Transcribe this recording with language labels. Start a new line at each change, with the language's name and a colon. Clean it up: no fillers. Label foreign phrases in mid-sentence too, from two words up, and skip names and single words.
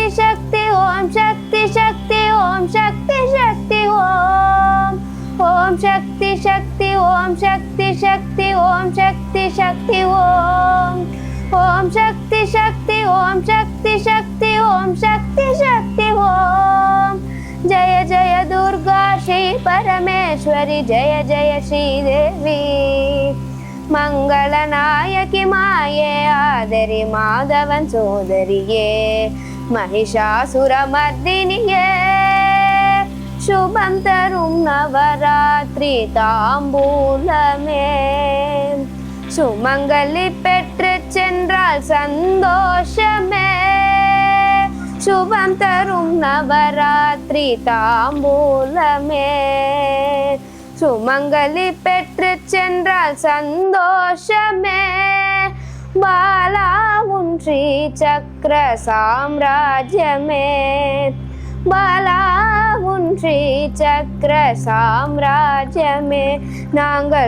Sanskrit: शक्ति ओम शक्ति शक्ति ओम शक्ति शक्ति ओम शक्ति शक्ति ओम शक्ति शक्ति ओम शक्ति शक्ति ओम शक्ति शक्ति ओम शक्ति शक्ति ओम शक्ति शक्ति ओम जय जय दुर्गा श्री परमेश्वरी जय जय श्री देवी
Tamil: மங்கலநாயகி மாயே ஆதரி மாதவன் சோதரியே மகிஷாசுரமர்த்தினியே சுபம் தரும் நவராத்திரி ताம்பூலமே சுமங்கலி பெற்று சென்றால் சந்தோஷமே சுபம் தரும் நவராத்திரி தாம்பூலமே சுமங்கலி பெற்று சென்றால் சந்தோஷமே பாலா உன் ஸ்ரீ சக்கர சாம்ராஜ்யமே பாலா உன் ஸ்ரீ சக்கர சாம்ராஜ்யமே நாங்கள்